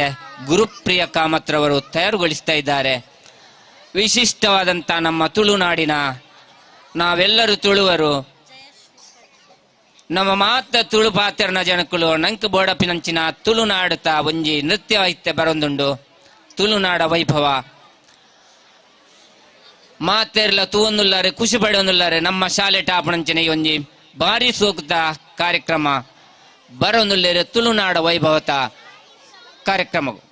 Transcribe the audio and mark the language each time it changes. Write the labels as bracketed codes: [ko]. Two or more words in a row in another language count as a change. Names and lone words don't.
[kn] ಗುರುಪ್ರಿಯ ಕಾಮತ್ರವರು ತಯಾರುಗೊಳಿಸ್ತಾ ಇದ್ದಾರೆ. ವಿಶಿಷ್ಟವಾದಂಥ ನಮ್ಮ ತುಳುನಾಡಿನ ನಾವೆಲ್ಲರೂ ತುಳುವರು, [tcy] ನಮ್ಮ ಮಾತ ತುಳು ಪಾತ್ರನ ಜನಕುಲು ನಂಕ ಬೋಡಪಿನಂಚಿನ ತುಳುನಾಡುತ್ತಾ ಒಂಜಿ ನೃತ್ಯ ವೈತ್ಯ ಬರೊಂದುಂಡು. ತುಳುನಾಡ ವೈಭವ ಮಾತೆರ್ಲ ತೂವೊಂದುಲ್ಲಾರೆ, ಖುಷಿ ಪಡೊಂದುಲ್ಲಾರೆ. ನಮ್ಮ ಶಾಲೆ ಟಾಪಣಂಚಿನ ಈ ಒಂಜಿ ಭಾರಿ ಸೂಕ್ತ ಕಾರ್ಯಕ್ರಮ ಬರೊಂದುಲ್ಲೇರೆ ತುಳುನಾಡ ವೈಭವತ ಕಾರ್ಯಕ್ರಮ.